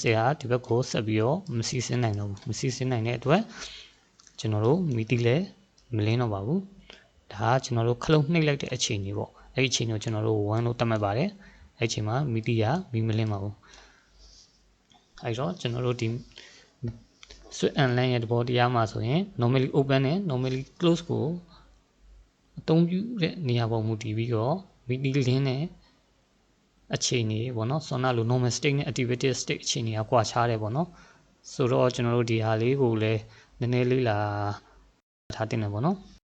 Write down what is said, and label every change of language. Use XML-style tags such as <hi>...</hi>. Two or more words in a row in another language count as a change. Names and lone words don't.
<my>စစ်ဟာဒီဘက်ကိုဆက်ပြီးတော့မစီးဆင်းနိုင်တော့ဘူးမစီးဆင်းနိုင်တဲ့အတွက်ကျွန်တော်တို့မီတီလည်းမလင်းတော့ပါဘူး ဒါကကျွန်တော်တို့ခလုတ်နှိပ်လိုက်တဲ့အချိန်ကြီးပေါ့အဲ့ဒီအချိန်ကိုကျွန်တော်တို့1လို့သတ်မှတ်ပါတယ်အဲ့ဒီအ ချိန်မှာမီတီကမီမလင်းပါဘူးအဲ့တော့ကျွန်တော်တို့ဒီ</my> <en>switch and line</en> <my>ရဲ့သဘောတရားမှာဆိုရင်</my> <en>normally open</en> <my>နဲ့</my> <en>normally close</en> <my>ကိုအသုံးပြုတဲ့နေရာပေါ်မူတည်ပြီးတော့မီတီလင်းတဲ့အခြေအနေပေါ့နော် Sona လို့</my> <en>normal state</en> <my>နဲ့</my> <en>activated state</en> <my>အခြေအနေကကွာခြားတယ်ပေါ့နော်ဆိုတော့ကျွန်တော်တို့ဒီဟာလေးကိုလည်းနည်းနည်းလေးလာထားတင်တယ်ပေါ့နော်</my>